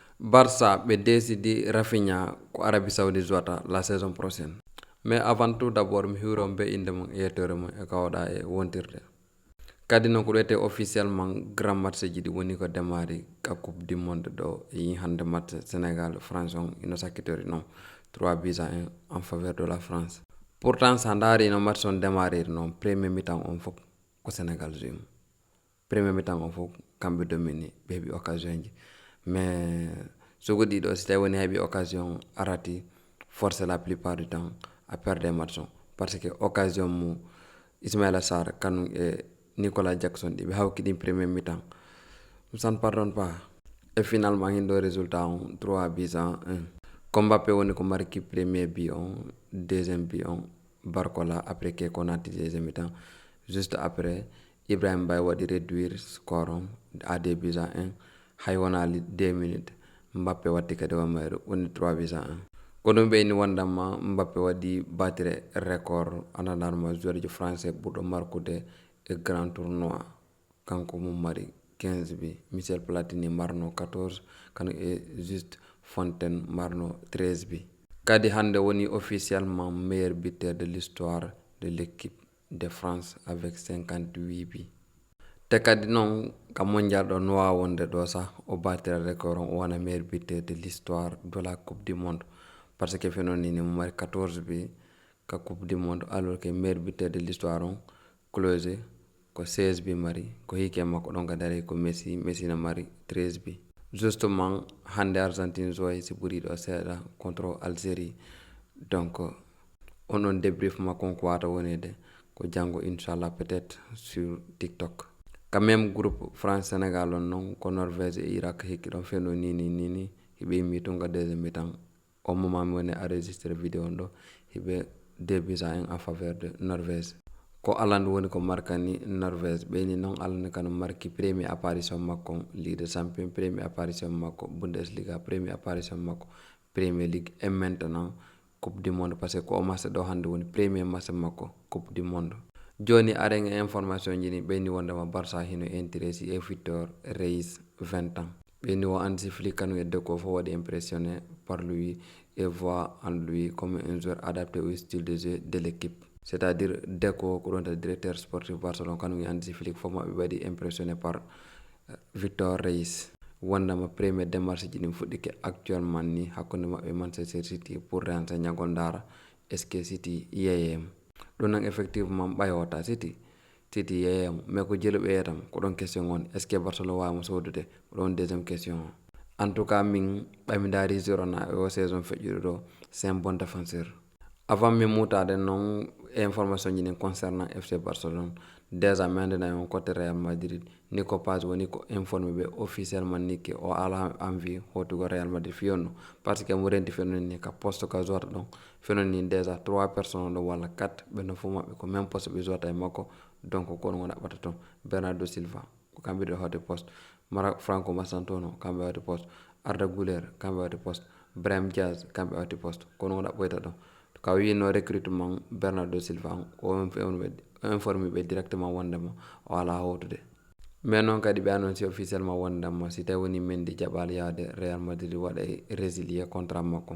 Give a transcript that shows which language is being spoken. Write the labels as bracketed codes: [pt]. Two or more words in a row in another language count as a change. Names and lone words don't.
[ff] Barça ɓe décidi Rafinha ko Arabie Saoudite jouata [fr] la saison prochaine. Mais avant tout d'abord [ff] mi hiwro be inde mum e yettere mum e kawɗa e wontirde. Kadi noon ko ɗo wiyete [fr] officiellement grand match [ff] ji ɗi woni ko démarri ka [fr] coupe du monde [ff] ɗo e yi hande match Sénégal France on ino sakkitori noon 3-1 [fr] en faveur de la France. [ff] Pourtant sa ndaari no match on démarriri noon [fr] premier mi-temps [ff] on fof ko Sénégal jouima. [fr] Premier mi-temps [ff] on fof kamɓe domini ɓe heeɓi occasion ji. Mais so ɗiɗo si tawi woni heeɓi occasion arati [fr] forcé la plupart du temps à perdre match [ff] on [fr] parce que occasion [ff] mo Ismaïla Sarr kanum e Nicolas Jackson ɗi ɓe hawkiɗin [fr] premier mi-temps ça ne pardonne pas et finalement [ff] hin ɗo résultat on 3-1. Ko Mbappé woni ko marki [fr] premier but [ff] on [fr] deuxième but [ff] on Barcola [fr] après que [ff] Konaté [fr] deuxième mi-temps juste après [ff] Ibrahima Mbaye waɗi [fr] réduire score [ff] on à 2-1 hay wonali 2 minutes Mbappé watti kadi wamayru woni 3-1. ko ɗum ɓeyni wondamma Mbappé waɗi batire record andanarma joueur jo français ɓurɗo markude e [fr] grand tournoi [ff] kanko mum mari 15 bi Michel Platini marno 14 kano e Juste Fontaine marno 13 bi kadi hande woni [fr] officiellement meilleur buteur de l'histoire de l'équipe de France avec [ff] 58 bi te kadi noon ka mondial ɗo no wawa wonde ɗo sah o batira record on o wona [fr] meilleur buteur de l'histoire de la coupe du monde parce que [ff] fenonini mo mari 14 bi ka [fr] coupe du monde alors que meilleur buteur de l'histoire [ff] on closé ko 16 bi mari ko hike makko ɗon ka dari ko Messi no mari 13 bi justement hande Argentine joyi si ɓuuri ɗo seeɗa contre Algérie donc on ɗon débrief makko ko wata wonede ko janggo inchallah [fr] peut-être sur [ff] TikTok. [fr] Quand même groupe [ff] France Sénégal on non ko Norvège e Irak hikki ɗon feno nini hiɓe yimmi tunga [fr] deuxième mi-temps au moment [ff] mi woni [fr] enregistré vidéo [ff] on ɗo hiɓe 2-1 [fr] en faveur de [ff] Norvège ko alandu woni ko markani Norvège ɓeyni noon alani kano marki [fr] premier apparition [ff] makko Ligue des Champions [fr] premier apparition [ff] makko Bundesliga [fr] premier apparition [ff] makko Premier League [fr] et maintenant coupe du monde parce que [ff] ko o match ɗo hande woni [fr] premier match [ff] makko [fr] coupe du monde. [ff] Joni aren information jini ɓeyni wondema Barça hino intéressé e Victor Reis 20 ans ɓeyni o Hansi Flick kanu e Deco fo waɗi [fr] impressionné par lui et voit en lui comme un joueur adapté au style de jeu de l'équipe. [ff] C'est-à-dire Deco ko ɗon [fr] directeur sportif [ff] Barcelone kanu e Hansi Flick fo maɓe waɗi [fr] impressionné par [ff] Victor Reis wondema [fr] premier démarche [ff] ji ɗin fuɗɗike actuellement ni hakkude maɓɓe Manchester City pour rensa ñagol dara [fr] est ce que [ff] City yeyemo ɗum nan effectivement ɓayota City yeyemo mais ko jeeluɓe yetam ko ɗon question on [fr] est ce que [ff] Barcelone wawimo sodude ko ɗon [fr] deuxième question en tout cas [ff] min ɓami daari Girona o saison feƴƴuɗo ɗo [fr] c'est un bon défenseur. [ff] Avant mi mutade noon information ji ɗin concernant FC Barcelone [fr] déjà maintenant [ff] on côté Real Madrid ni ko page woni ko informé ɓe officiellement ni ke o ala envie hotugo Real Madrid fiyonno [fr] parce que [ff] mo renti fenoni ni ka poste ka jota ɗon fenoni [fr] déjà 3 personnes [ff] ɗo walla 4 ɓenno fo maɓɓe ko [fr] même poste [ff] ɓe jota e makko donc ko ɗum o ɗaɓɓata toon Bernardo Silva ko kamɓe ɗo hawde poste Franco Mastantuono kamɓe wawde poste Arda Güler kamɓe wawde poste Brahim Diaz kamɓe wawde poste ko ɗum o ɗaɓɓoyta ɗon ka wino recrutement Bernardo Silva o informé ɓe directement wondema o ala hawtude mais noon kadi ɓe annonci officiellement wondema si tawi woni Mendy jaɓali yaade Real Madrid waɗa [fr] résilier contrat [ff] makko.